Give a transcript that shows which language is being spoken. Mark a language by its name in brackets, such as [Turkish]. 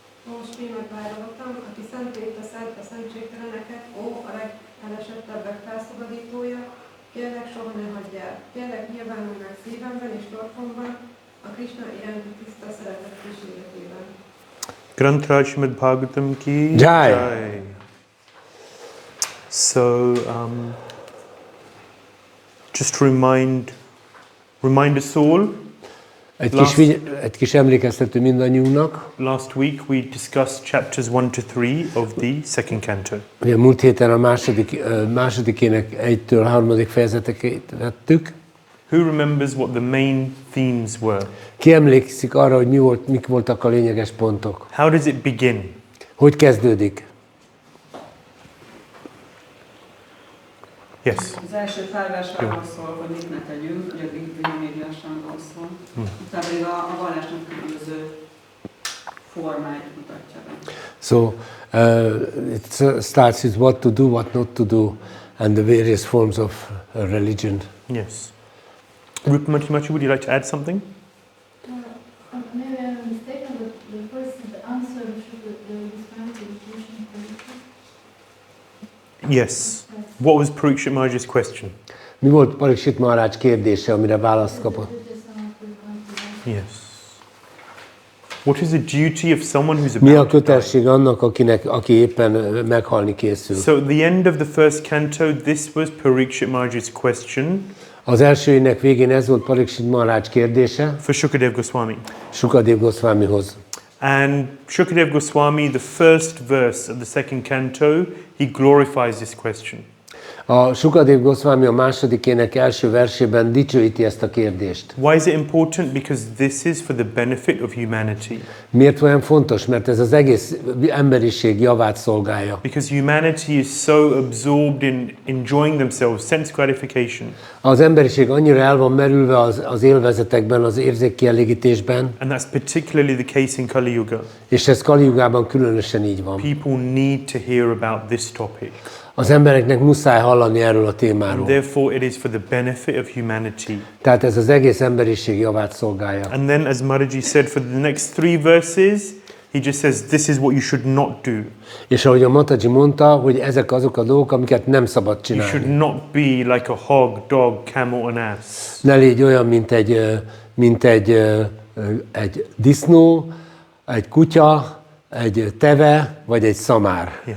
[Hungarian] Ó Śrīmad-Bhāgavatam, aki szentét a szentségteleneket, ó a legelesettebbek felszabadítója, kérlek soha ne hagyj el, kérlek nyilvánulj meg szívemben és torkomban, a Krishna iránti tiszta szeretet kíséretében. [Hindi] Granth Śrīmad-Bhāgavatam ki Jai. [English] So, just to remind us all. [Hungarian] Egy kis emlékeztető mindannyiunknak. [English] Last week we discussed chapters 1 to 3 of the second canto. [Hungarian] Ugye múlt héten a második ének 1-től 3. fejezeteket vettük. [English] Who remembers what the main themes were? [Hungarian] Ki emlékszik arra, hogy mik voltak a lényeges pontok? [English] How does it begin? [Hungarian] Hogy kezdődik? [English] Yes. [Hungarian] Az első pár vers arról szól, hogy mit ne tegyünk, ugye a bűnmérjásáról szól. Utána pedig a vallásnak különböző formáit mutatja be. [English] So it starts with what to do, what not to do, and the various forms of religion. Yes. Rupamati, would you like to add something? Maybe I'm mistaken, but the first is the answer should describe the education policy. Yes. What was Parikshit Maharaj's question? [Hungarian] Mi volt Parikshit Maharaj kérdése, amire választ kapott? [English] Yes. What is the duty of someone who's [Hungarian] Mi a [English] about to die? [Hungarian] kötelesség annak, aki éppen meghalni készül? [English] So at the end of the first canto, this was Parikshit Maharaj's question [Hungarian] Az első ének végén ez volt Parikshit Maharaj kérdése [English] for Shukadev Goswami. [Hungarian] Shukadev Goswamihoz. [English] And Shukadev Goswami, the first verse of the second canto, he glorifies this question. [Hungarian] A Shukadev Goswami a második ének első versében dicsőíti ezt a kérdést. [English] Why is it important? Because this is for the benefit of humanity. [Hungarian] Miért olyan fontos? Mert ez az egész emberiség javát szolgálja. [English] Because humanity is so absorbed in enjoying themselves, sense gratification. [Hungarian] Az emberiség annyira el van merülve az élvezetekben, az érzékkielégítésben, [English] And that's particularly the case in Kali Yuga. [Hungarian] és ez Kali Jugában különösen így van. [English] People need to hear about this topic. [Hungarian] Az embereknek muszáj hallani erről a [English] And [Hungarian] témáról. [English] therefore it is for the benefit of humanity. [Hungarian] Tehát ez az egész emberiség javát szolgálja. [English] And then, as Mataji said, for the next 3 verses, he just says, this is what you should not do. [Hungarian] És ahogy a Mataji mondta, hogy ezek azok a dolgok, amiket nem szabad [English] You should [Hungarian] csinálni. [English] not be like a hog, dog, camel, and ass. [Hungarian] Ne légy olyan, mint egy disznó, egy kutya, egy teve, vagy egy szamár.